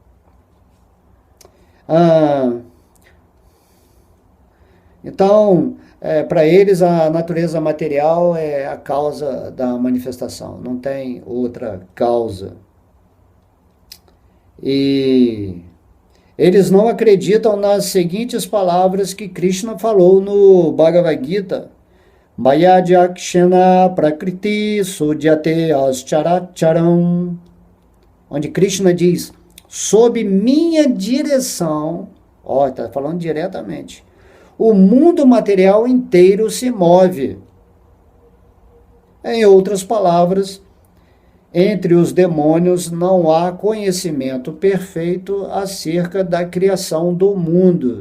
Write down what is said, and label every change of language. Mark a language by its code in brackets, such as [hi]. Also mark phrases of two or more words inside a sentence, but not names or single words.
[pt] Então, para eles, a natureza material é a causa da manifestação, não tem outra causa. E eles não acreditam nas seguintes palavras que Krishna falou no Bhagavad Gita: [sa] मयाध्यक्षण प्रकृति सुद्यते अस्चराचरम्, [pt] onde Krishna diz: sob minha direção, está falando diretamente, o mundo material inteiro se move. Em outras palavras, entre os demônios não há conhecimento perfeito acerca da criação do mundo.